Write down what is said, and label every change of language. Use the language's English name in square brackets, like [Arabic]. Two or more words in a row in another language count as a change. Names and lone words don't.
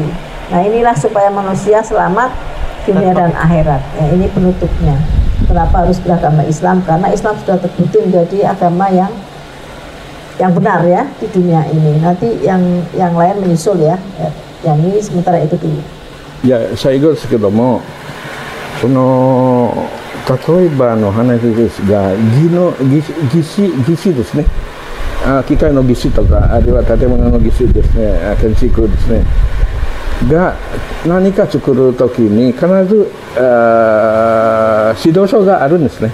[Indonesian] Nah, inilah supaya manusia selamat dunia dan akhirat. Ya, ini penutupnya. Kenapa harus beragama Islam? Karena Islam sudah terbukti menjadi agama yang benar, ya, di dunia ini. Nanti yang lain menyusul, ya. Yang ini sementara itu dulu. [Japanese] いや、最後ですけども、例えばの話ですが、技師ですね。機械の技師とか、あるいは建物の技師ですね、建築ですね。が何か作るときに必ず指導書があるんですね。